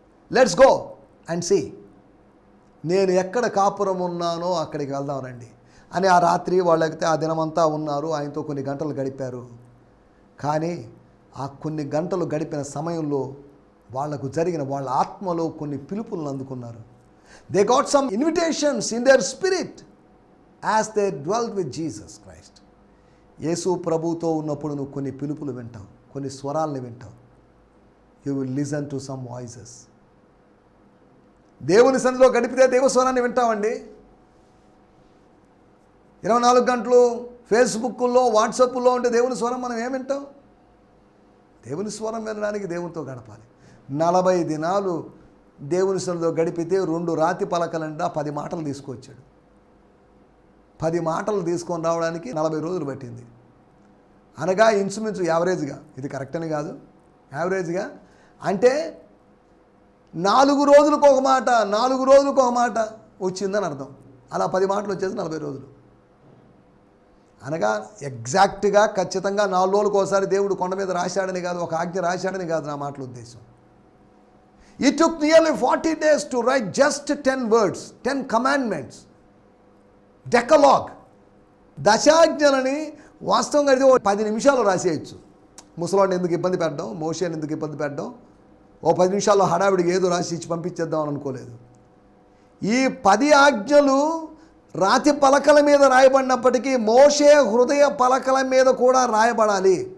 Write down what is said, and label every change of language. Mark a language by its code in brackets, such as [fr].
[en] Let's go and see. [te] నేను ఎక్కడ కాపురం ఉన్నానో అక్కడికి వెళ్దాం రండి అని ఆ రాత్రి వాళ్ళైతే ఆ దినమంతా ఉన్నారు, ఆయనతో కొన్ని గంటలు గడిపారు. కానీ ఆ కొన్ని గంటలు గడిపిన సమయంలో వాళ్లకు జరిగిన, వాళ్ళ ఆత్మలో కొన్ని పిలుపులను అందుకున్నారు. [en] They got some invitations in their spirit as they dwelt with Jesus Christ. [te] యేసు ప్రభుతో ఉన్నప్పుడు నువ్వు కొన్ని పిలుపులు వింటావు, కొన్ని స్వరాలను వింటావు. [en] You will listen to some voices. [te] దేవుని సన్నిధిలో గడిపితే దేవస్వరాన్ని వింటామండి. 24 గంటలు ఫేస్బుక్లో, వాట్సాప్లో ఉంటే దేవుని స్వరం మనం ఏం వింటాం? దేవుని స్వరం వినడానికి దేవునితో గడపాలి. 40 దినాలు దేవుని సన్నిధిలో గడిపితే 2 రాతి పలకలంటే 10 మాటలు తీసుకొచ్చాడు. 10 మాటలు తీసుకొని రావడానికి 40 రోజులు పట్టింది. అనగా ఇంచుమించు యావరేజ్గా, ఇది కరెక్ట్ అని కాదు, యావరేజ్గా అంటే 4 రోజులకు ఒక మాట, 4 రోజులకు ఒక మాట వచ్చిందని అర్థం. అలా 10 మాటలు వచ్చేసి 40 రోజులు. అనగా ఎగ్జాక్ట్గా ఖచ్చితంగా 4 రోజులకు ఒకసారి దేవుడు కొండ మీద రాశాడని కాదు, ఒక ఆజ్ఞ రాశాడని కాదు నా మాటల ఉద్దేశం. [en] It took nearly 40 days to write just 10 words, 10 commandments. [te] డెకలాగ్, దశాజ్ఞలని వాస్తవంగా అయితే 10 నిమిషాలు రాసేయచ్చు. ముసలాన్ని ఎందుకు ఇబ్బంది పెట్టడం, మోషేని ఎందుకు ఇబ్బంది పెట్టడం, 10 నిమిషాల్లో హడావిడికి ఏదో రాసి ఇచ్చి పంపించేద్దాం అని అనుకోలేదు. ఈ 10 ఆజ్ఞలు రాతి పలకల మీద రాయబడినప్పటికీ మోషే హృదయ పలకల మీద కూడా రాయబడాలి.